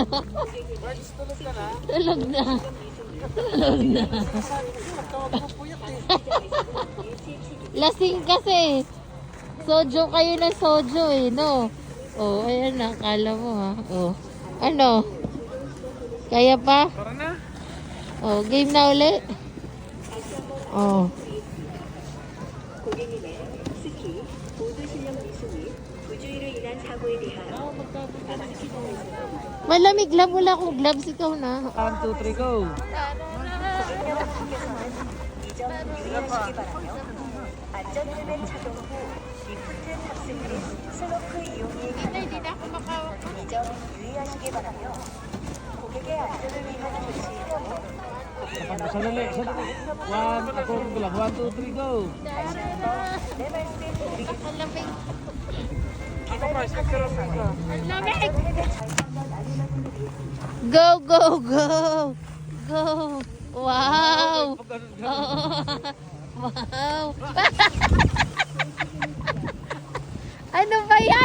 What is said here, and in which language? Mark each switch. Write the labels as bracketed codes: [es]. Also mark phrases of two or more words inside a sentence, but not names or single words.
[tl] Tulog na. Tulog na. Lasing kasi. Sojo kayo ng sojo eh, no? Oh, ayan na. Kala mo ha. Oh. Ano? Kaya pa? Tara na. Oh, game na uli. Oh. [ko] 고객님의 스키, 보드 실력 미수 및 부주의로 인한 사고에 대하여 [tl] Malamig glove. Wala akong gloves. Ikaw na. 1, 2, 3, go! [ko] 이 점 유의하시기 바라며 안전벨벳 착용 후 리프트 탑승 및 슬로프 이용이 가능하다. 이 점 유의하시기 바라며 고객의 안전을 위한 조치이므로 [tl] Sandali, sandali. 1, ako ko lang. 1, 2, 3, go! [ko] 다시 한번 내 말씀드리겠습니다. [tl] Malamig. [en] Go, go, go. Go. Wow. Oh. [tl] Wow. Ano ba yan?